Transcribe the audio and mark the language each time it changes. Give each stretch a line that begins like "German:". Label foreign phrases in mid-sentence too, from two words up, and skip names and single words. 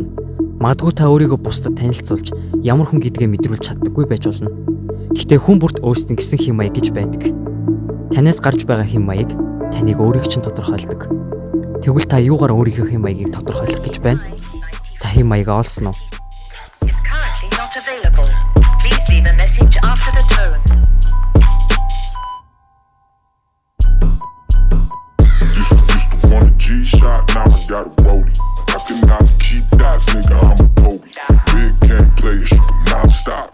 Mongolian: Магадгүй та өөрийгөө бусдад танилцуулж ямар хүн гэдгээ мэдрүүлж чаддаггүй байж болно. Гэхдээ хүн бүрт өөрсдийн гэсэн хэм маяг гэж байдаг. Танаас гарч байгаа хэм маяг таныг өөрийг чинь тодорхойлдог. Тэгвэл та юугаар өөрийнхөө хэм маягийг тодорхойлох гэж байна? Та хэм маягаа олсон уу?
English: G-shot, now I got a rollie. I cannot keep that, nigga, I'm a Kobe. Big game player, shoot them non-stop.